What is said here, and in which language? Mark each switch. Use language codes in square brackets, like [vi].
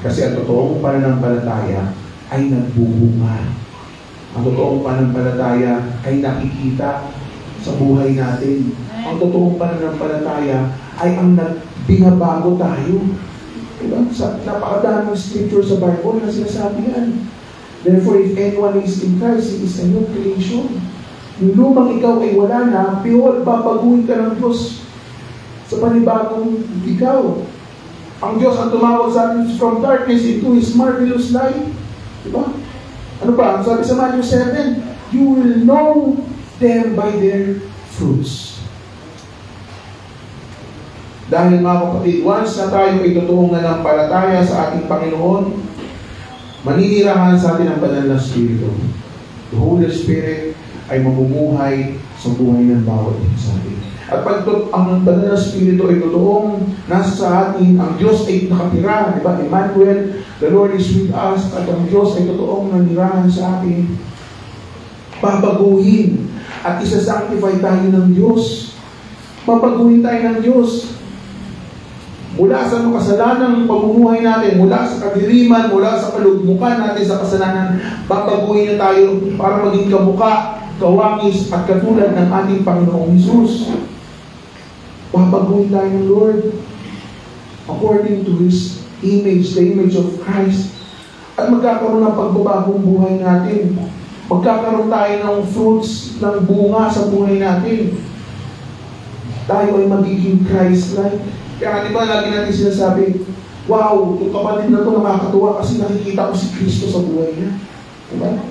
[tl] Kasi ang totoong pananampalataya ay nagbubunga. Ang totoong pananampalataya ay nakikita sa buhay natin. Ang totoong pananampalataya ay ang binabago tayo. Diba? Sa napakadaming scripture sa Bible na sinasabi yan. [en] Therefore, if anyone is in Christ, he is a new creation. [tl] Yung lumang ikaw ay wala na, behold, babaguhin ka ng Diyos sa panibagong ikaw. Ang Diyos ang tumawag sa atin [en] from darkness into His marvelous light. [tl] Diba? Ano ba? [en] Sabi sa Matthew 7, you will know them by their fruits. [tl] Dahil mga kapatid, once na tayo ay totoong nanampalataya sa ating Panginoon, Maninirahan sa atin ang banal na Espiritu. [en] The Holy Spirit [tl] ay mamumuhay sa buhay ng bawat isa sa atin. At pag ang banal na Espiritu ay totoong nasa sa atin, ang Diyos ay nakatira, di ba? Emmanuel, [en] the Lord is with us, [tl] at ang Diyos ay totoong nanirahan sa atin. Babaguhin at isa-sanctify tayo ng Diyos. Babaguhin tayo ng Diyos. Mula sa kasalanang pamumuhay natin, mula sa kadiliman, mula sa kalugmukan natin sa kasalanan, babaguhin niya tayo para maging kamukha, kawangis, at katulad ng ating Panginoong Hesus. Babaguhin tayo ng Lord [en] according to His image, the image of Christ. [tl] At magkakaroon ng pagbabagong buhay natin. Magkakaroon tayo ng fruits, ng bunga sa buhay natin. Tayo ay magiging Christ-like. Kaya di ba lagi natin sinasabi, wow, yung kapatid na ito nakakatuwa kasi nakikita ko si Kristo sa buhay niya. Diba?